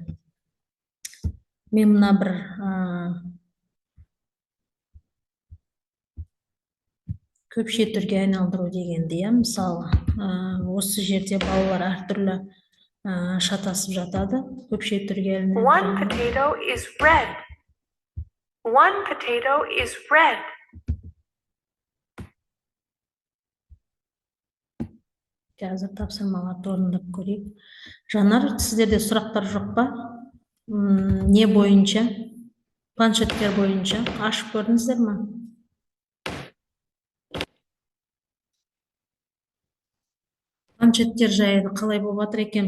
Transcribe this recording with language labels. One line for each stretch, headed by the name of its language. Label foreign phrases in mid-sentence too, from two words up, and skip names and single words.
Kazakh: Мен мына бір көпше түрге айналдыру дегенде, мысалы, осы жерде балалар әртүрлі шатасып жатады. Көпше түрге айналдыру.
English: One potato is red. One potato is red.
Kazakh: Қазір тапсырмаларды орындап көрейік. Жанар, сіздерде сұрақтар жоқ па? Не бойынша? Планшеттер бойынша ашып көрдіңіздер ме? Планшеттер жайлы қалай болып жатыр екен?